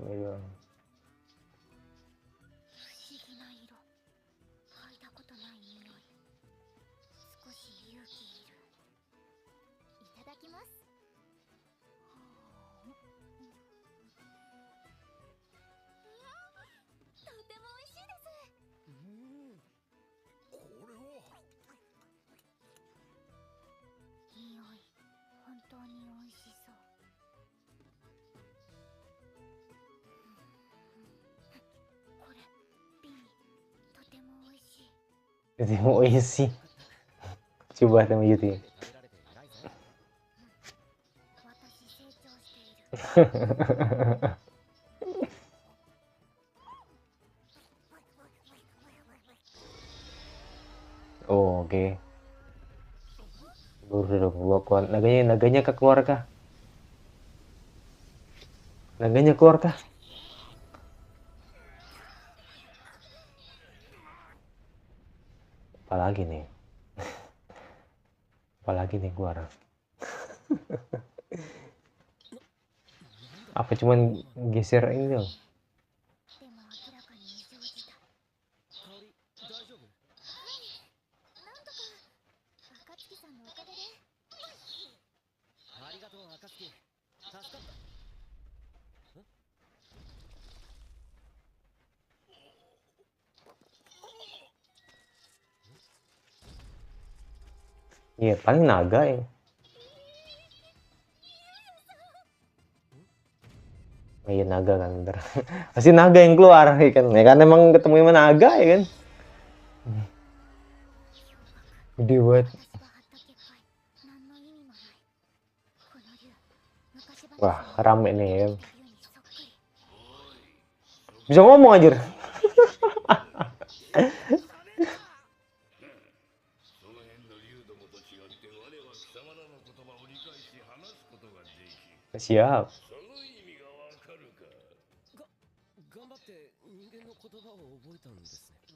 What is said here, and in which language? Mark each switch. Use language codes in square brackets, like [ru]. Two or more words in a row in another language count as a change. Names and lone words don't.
[id] Gitu. [ja] 不思議な色。嗅いだことない匂い。少し勇気いる。いただきます。とても美味しいです。これは。匂い、本当に美味しそう。これ、ビニ、とても美味しい。 [id] Jadi mau isi. Coba sama Yuti. [ja] 食べられて偉いぞ。私成長 [id] Oh, oke. Udah dong, gua keluar. Naganya keluar kah? Naganya keluar kah? Apalagi nih? Apalagi nih keluar? Apa cuman geser ini dong? [ja] でも明らかに異常事態。香り大丈夫？なんとか暁さんのおかげで。ありがとう暁、助かった。ん？ [id] Iya, paling naga ya. Oh, iya naga kan bener. Pasti naga yang keluar ya kan. Ya kan emang ketemu sama naga ya kan. Gede banget. [ja] 私が張った結界、何の意味もない。この竜、昔話 [id] Wah, [ja] に [id] rame nih ya. [ja] 竜にそっくり。 [id] Bisa ngomong anjir. [ja] その辺の竜どもと違って我は貴様らの言葉を理解し話すことができ、 [id] Siap. [ja] その意味がわかるか。頑張って人間の言葉を覚えたんですね。